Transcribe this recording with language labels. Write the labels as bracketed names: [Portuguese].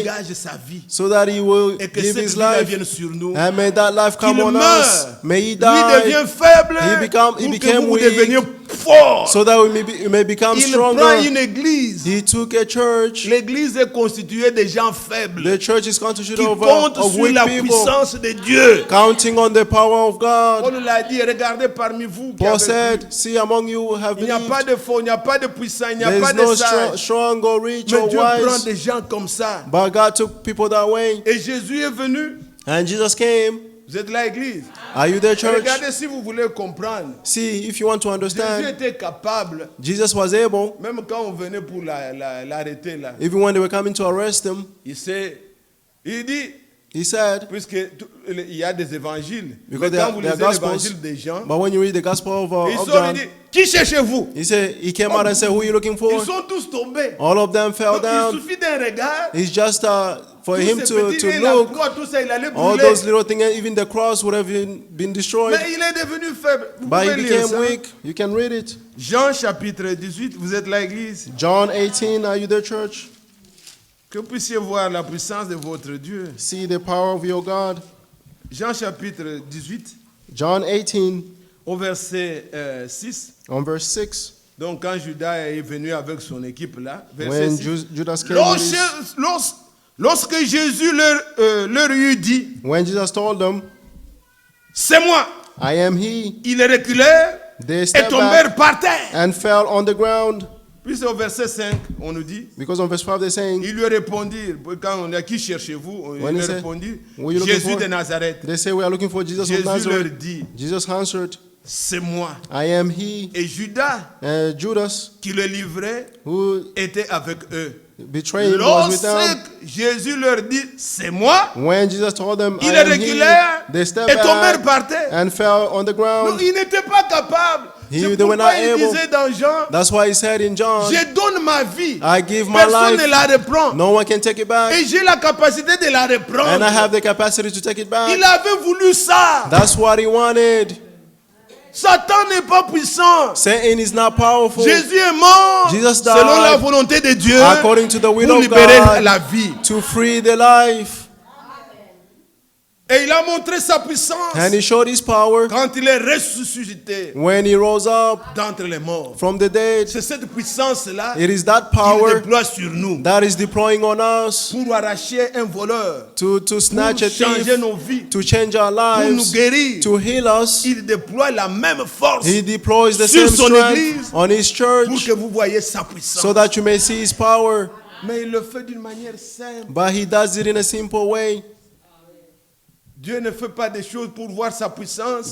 [French] dégage sa vie. [English] so that he will [French] Et que [English] give [French] cette [English] his [French] vie-là [English] life. [French] vienne sur nous. [English] And may that life come [French] Qu'il [English] on us. [French] meure. [English] May he [French] Lui [English] die [French] devient faible [English] He became- he [French] pour [English] became [French] que vous [English] weak. [French] deveniez fort. [English] so that we may become [French] Il prend [English] stronger. [French] une église. [English] He took a church. [French] L'église est constituée de gens faibles [English] The church is constituted [French] qui [English] of [French] comptent sur [English] weak [French] la [English] people, [French] puissance de Dieu. [English] counting on the power of God. [French] Paul l'a dit, regardez parmi vous qui [English] Paul [French] avez [English] said, [French] cru. [English] see among you who have [French] Il n'y a pas [English] believed, [French] de faux, il n'y a pas de puissant, il n'y a [English] there [French] pas [English] is [French] de [English] no [French] sage. [English] strong or rich [French] Mais [English] or [French] Dieu prend [English] wise, [French] des gens comme ça. [English] but God took people that way. [French] Et Jésus est venu. [English] And Jesus came. [French] Vous êtes là, église. [English] Are you there, church? [French] Regardez si vous voulez comprendre. [English] See, if you want to [French] Jésus [English] understand, [French] était capable, [English] Jesus was able, [French] même quand on venait pour l'arrêter là, [English] even when they were coming to arrest him, [French] il dit, [English] he said, [French] il y a des évangiles, [English] Because [French] mais [English] there [French] quand [English] are- [French] vous [English] there are [French] lisez [English] Gospels, [French] l'évangile des gens, [English] but when you read the Gospel of [French] ils sont, [English] John, [French] il dit, qui cherchez-vous? [English] he said, he came out and said, who are you looking for? [French] Ils sont tous tombés. [English] All of them fell [French] Donc, il [English] down. [French] suffit d'un regard, [English] It's just for [French] tous [English] him [French] ces [English] to [French] petits et la [English] look. [French] croix, tout ça, il allait [English] All [French] brûler. [English] those little things, even the cross would have been destroyed. [French] Mais il est devenu faible. Vous [English] But he [French] pouvez lire [English] became [French] ça. [English] weak. You can read it. [French] Jean chapitre 18, vous êtes là, église. [English] John 18, are you there, church? [French] Que vous puissiez voir la puissance de votre Dieu. [English] See the power of your God. [French] Jean chapitre 18, [English] John 18, [French] au verset 6. [English] on verse 6. [French] Donc quand Judas est venu avec son équipe là, verset [English] When [French] 6. [English] Judas came with his, [French] Lorsque Jésus leur eut dit, [English] when Jesus told them, [French] c'est moi, [English] I am he, [French] ils reculèrent [English] they [French] et [English] stepped [French] tombèrent [English] back [French] par terre. [English] and fell on the ground. [French] Puis au verset 5, on nous dit, [English] Because on verse 5 they're saying, [French] il lui répondit, quand on a qui cherchez-vous, il [English] When [French] lui [English] he said, [French] répondit, [English] "Who you looking [French] Jésus [English] for?" [French] de Nazareth. [English] they say we are looking for Jesus of [French] Jésus leur [English] Nazareth. [French] dit, [English] Jesus answered, [French] c'est moi. [English] I am he. [French] Et Judas, [English] And Judas, [French] qui le livrait, [English] who [French] était avec eux. [English] betrayed him, was with them. [French] Lorsque Jésus leur dit, c'est moi, [English] When Jesus told them, I [French] ils [English] am he, [French] reculèrent [English] they stepped [French] et tombèrent [English] back [French] par terre. [English] and fell on the [French] Non, [English] ground. [French] ils n'étaient pas capables. [English] They [French] C'est [English] were not [French] pourquoi il [English] able. [French] disait dans Jean, [English] That's why he said in John, [French] je donne ma vie. [English] I give my [French] Personne [English] life. [French] ne la reprend. [English] No one can take it back. [French] Et j'ai la capacité de la [English] And I [French] reprendre. [English] have the capacity to take it back. [French] Il avait voulu ça. [English] That's what he wanted. [French] Satan n'est pas puissant. [English] Satan is not powerful. [French] Jésus est mort [English] Jesus died [French] selon la volonté de Dieu [English] according to the will [French] pour [English] of [French] libérer [English] God [French] la vie. [English] to free the life. [French] Et il a montré sa puissance [English] And he showed his power [French] quand il est ressuscité [English] when he rose up [French] d'entre les morts. [English] from the dead. [French] C'est cette puissance-là [English] It is that [French] qu'il [English] power [French] déploie sur nous [English] that is deploying on us [French] pour arracher un voleur, [English] to snatch a [French] pour changer [English] thief, [French] nos vies, [English] to change our [French] pour nous [English] lives, [French] guérir. [English] to heal us. [French] Il déploie la même force [English] He deploys the [French] sur [English] same [French] son [English] strength [French] église [English] on his [French] pour [English] church [French] que vous voyez sa puissance. [English] so that you may see his power. [French] Mais il le fait d'une manière simple. [English] But he does it in a simple way. [French] Dieu ne fait pas des choses pour voir sa puissance.